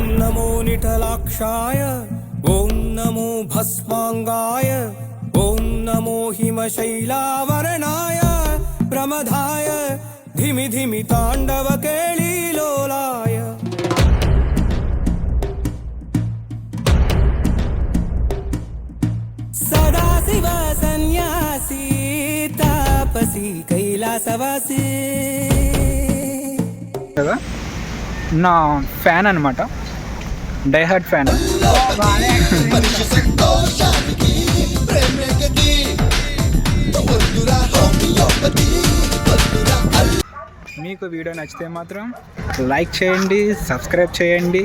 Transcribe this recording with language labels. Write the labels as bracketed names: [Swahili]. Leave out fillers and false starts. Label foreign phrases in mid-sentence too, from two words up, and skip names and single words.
[Sanskrit] नमो निटलाक्षाय ॐ नमो भस्माङ्गाय ॐ नमो हिमशैलावरणाय प्रमदाय धिमि धिमि ताण्डवकेळीलोलाय सदाशिव सन्यासी तापसी कैलासवासी [Telugu] నా ఫ్యాన్ అనమాట, [English] diehard fan. [Telugu] మీకు వీడియో నచ్చితే మాత్రం లైక్ చేయండి, సబ్స్క్రైబ్ చేయండి.